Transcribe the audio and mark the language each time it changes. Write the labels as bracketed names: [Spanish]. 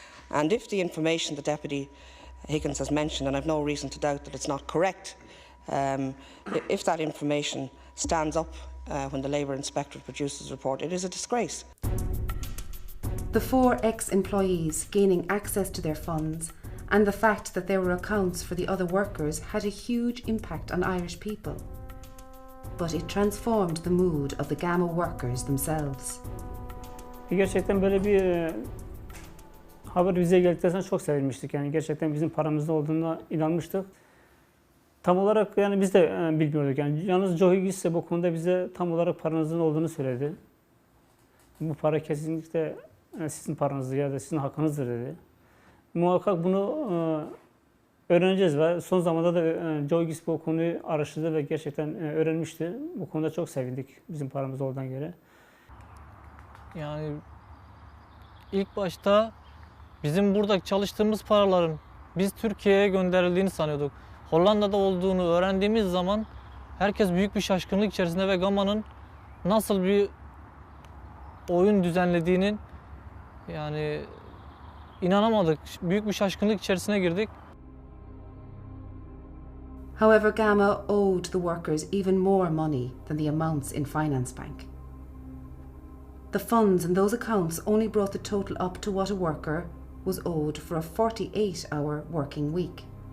[English] And if the information the Deputy Higgins has mentioned, and I have no reason to doubt that it's not correct, if that information stands up when the Labour Inspectorate produces a report, it is a disgrace. The 4 ex-employees gaining access to their funds and the fact that there were accounts for the other workers had a huge impact on Irish people. But it transformed the mood of the Gamma workers themselves. [Turkish] Gerçekten böyle bir haber bize geldikten sonra çok sevinmiştik. Yani gerçekten bizim paramızda olduğuna inanmıştık. Tam olarak yani biz de bilmiyorduk. Yani yalnız Joe Higgins ise bu konuda bize tam olarak paranızın olduğunu söyledi. Bu para kesinlikle sizin paranızdır ya da sizin hakkınızdır dedi. Muhakkak bunu öğreneceğiz ve son zamanda da Joygis bu konuyu araştırdı ve gerçekten öğrenmişti. Bu konuda çok sevindik bizim paramız oradan göre. Yani ilk başta bizim burada çalıştığımız paraların biz Türkiye'ye gönderildiğini sanıyorduk. Hollanda'da olduğunu öğrendiğimiz zaman herkes büyük bir şaşkınlık içerisinde ve Gama'nın nasıl bir oyun düzenlediğinin yani inanamadık. Büyük bir şaşkınlık içerisine girdik. [English] However, Gamma owed the workers even more money than the amounts in Finance Bank. The funds in those accounts only brought the total up to what a worker was owed for a 48-hour working week.